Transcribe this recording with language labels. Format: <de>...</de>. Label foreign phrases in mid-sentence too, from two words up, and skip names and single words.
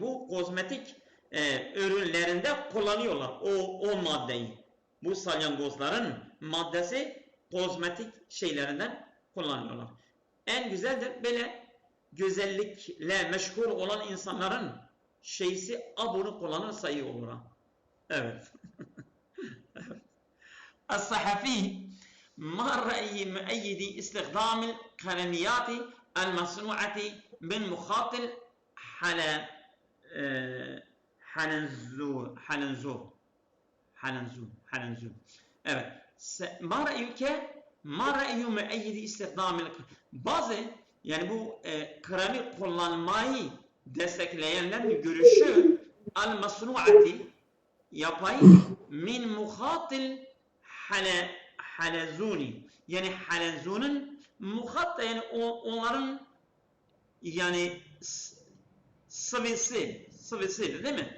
<tr>Bu kozmetik ürünlerinde kullanıyorlar o maddeyi. Bu salyangozların maddesi kozmetik şeylerinden kullanıyorlar. En güzeldir böyle güzellikle meşgul olan insanların şeysi bunu kullanırsa iyi olur. Evet.</tr> <ar>الصحفي ما رأي مؤيد استخدام القلميات المصنوعة من مخاط حلنزور.</ar> <tr>Evet.</tr> <ar>ما رأي مؤيد استخدام</ar> <tr>bazı yani bu kremi kullanmayı destekleyenlerin görüşü el-masnuati yapay</tr> <ar>من مخاط الحلزون</ar> <tr>yani halezunun muhat yani onların yani sıvısı değil mi?</tr>